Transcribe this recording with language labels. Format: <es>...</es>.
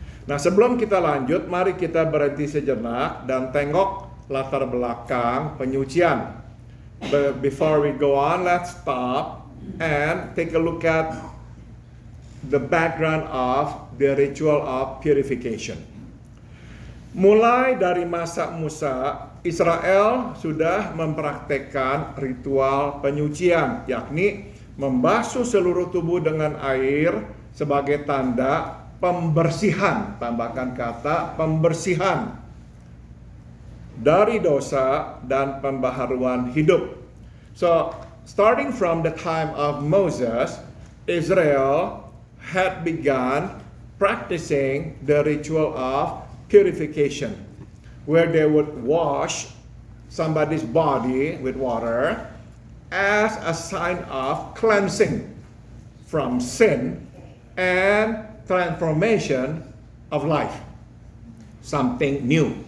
<id>Nah, sebelum kita lanjut, mari kita berhenti sejenak dan tengok latar belakang penyucian.</id> <en>But before we go on, let's stop and take a look at the background of the ritual of purification.</en> <id>Mulai dari masa Musa, Israel sudah mempraktekkan ritual penyucian, yakni membasuh seluruh tubuh dengan air sebagai tanda pembersihan, tambahkan kata pembersihan, dari dosa dan pembaharuan hidup.</id> <en>So, starting from the time of Moses, Israel had begun practicing the ritual of purification, where they would wash somebody's body with water as a sign of cleansing from sin and transformation of life. Something new.</en>